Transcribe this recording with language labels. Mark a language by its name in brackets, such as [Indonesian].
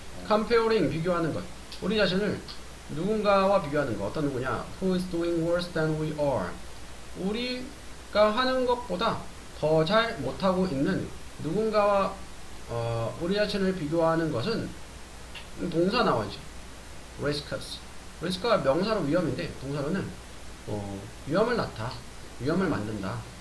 [Korean] comparing, 비교하는 것. 우리 자신을 누군가와 비교하는 것. 어떤 누구냐? [English] Who is doing worse than we are? [Korean] 우리가 하는 것보다 더 잘 못하고 있는 누군가와 우리 자신을 비교하는 것은 동사 나와야지. risks. risk가 명사로 위험인데 동사로는 위험을 낳다, 위험을 만든다.